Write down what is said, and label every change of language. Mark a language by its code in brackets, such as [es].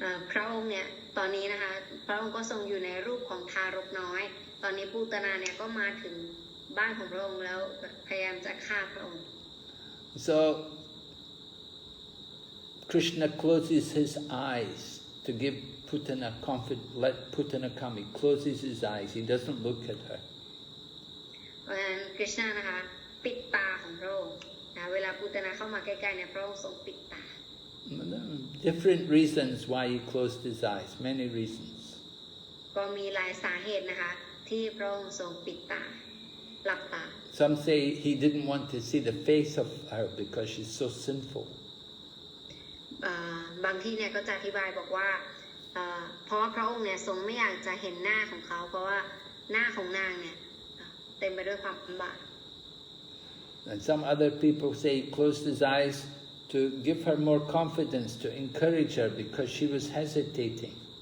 [th] พระองค์เนี่ยตอนนี้นะคะพระองค์ก็ทรงอยู่ในรูปของทารกน้อยตอนนี้ปูตนาเนี่ยก็มาถึงบ้านของพระองค์แล้วพยายามจะฆ่าพระองค์ [en] So Krishna closes his eyes to give Putana confidence, let Putana come. He closes his eyes, he doesn't look at her. [th] เพราะฉะนั้นคริชนานะคะปิดตาของพระองค์นะเวลาปูตนาเข้ามาใกล้ๆเนี่ยพระองค์ทรงปิดตา [en] Different reasons why he closed his eyes, many reasons. [th] ก็มีหลายสาเหตุนะคะที่พระองค์ทรงปิดตาหลับตา [en] Some say he didn't want to see the face of her because she's so sinful. [th] บางที่เนี่ยก็จะอธิบายบอกว่าเพราะว่าพระองค์เนี่ยทรงไม่อยากจะเห็นหน้าของเขาเพราะว่าหน้าของนางเนี่ยเต็มไปด้วยความบาป [en] And some other people say he closed his eyes to give her more confidence, to encourage her because she was hesitating.